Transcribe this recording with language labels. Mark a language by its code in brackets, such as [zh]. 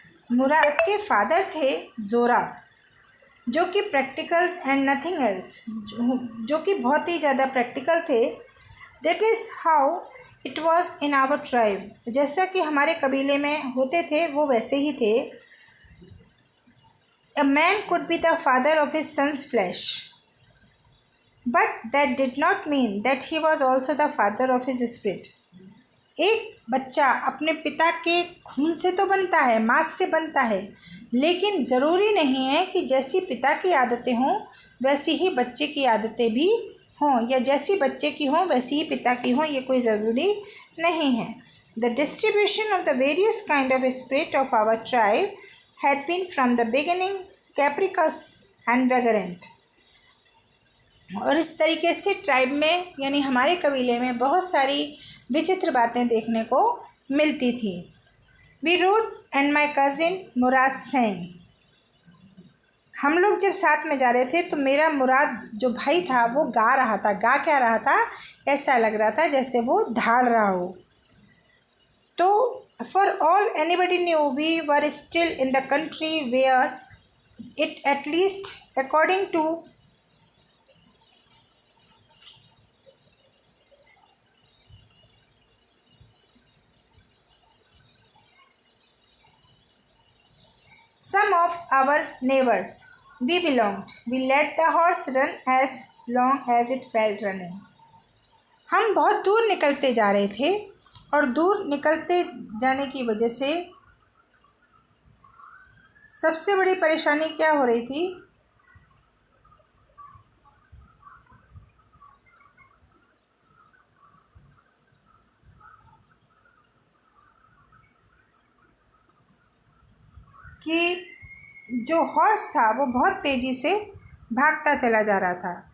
[hi] मुराद के फादर थे जोरा, जो कि [en] practical and nothing else, [hi] जो कि बहुत ही ज़्यादा प्रैक्टिकल थे। [en] That is how it was in our tribe. [hi] जैसा कि हमारे कबीले में होते थे वो वैसे ही थे। [en] A man could be the father of his son's flesh, but that did not mean that he was also the father of his spirit. [hi] एक बच्चा अपने पिता के खून से तो बनता है, मांस से बनता है, लेकिन ज़रूरी नहीं है कि जैसी पिता की आदतें हों वैसी ही बच्चे की आदतें भी हों, या जैसी बच्चे की हों वैसी ही पिता की हों, ये कोई ज़रूरी नहीं है। [en] The distribution of the various kind of spirit of our tribe had been from the beginning capricious and vagrant। [hi] और इस तरीके से ट्राइब में यानी हमारे कबीले में बहुत सारी विचित्र बातें देखने को मिलती थी। [en] We rode and my cousin Murad sang. [hi] हम लोग जब साथ में जा रहे थे तो मेरा मुराद जो भाई था वो गा रहा था। गा क्या रहा था, ऐसा लग रहा था जैसे वो धाड़ रहा हो। [en] तो for all anybody knew we were still in the country where it, at least according to some of our neighbors we belonged, we let the horse run as long as it felt running। [hi] हम बहुत दूर निकलते जा रहे थे और दूर निकलते जाने की वजह से सबसे बड़ी परेशानी क्या हो रही थी कि जो हॉर्स था वो बहुत तेज़ी से भागता चला जा रहा था।